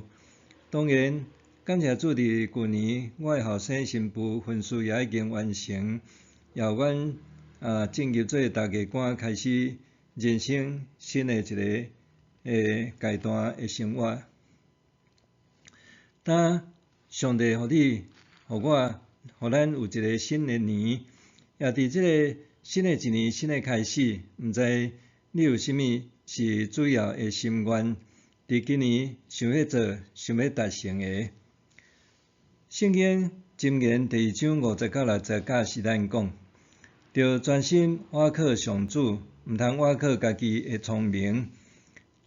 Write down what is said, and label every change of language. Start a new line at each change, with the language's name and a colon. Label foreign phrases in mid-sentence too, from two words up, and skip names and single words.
Min Nan Chinese: 当然，感谢主，伫旧年我的后生新妇婚事也已经完成，也有阮进入做大家官，开始人生新的一个阶段的生活。当上帝互你、互我、互咱有一个新的年，也伫这个新的一年、新的开始，毋知你有甚物是主要的心愿，伫今年想要做、想要达成的。圣经箴言第2章50到60节教示咱讲，着专心倚靠上主，毋通倚靠家己的聪明。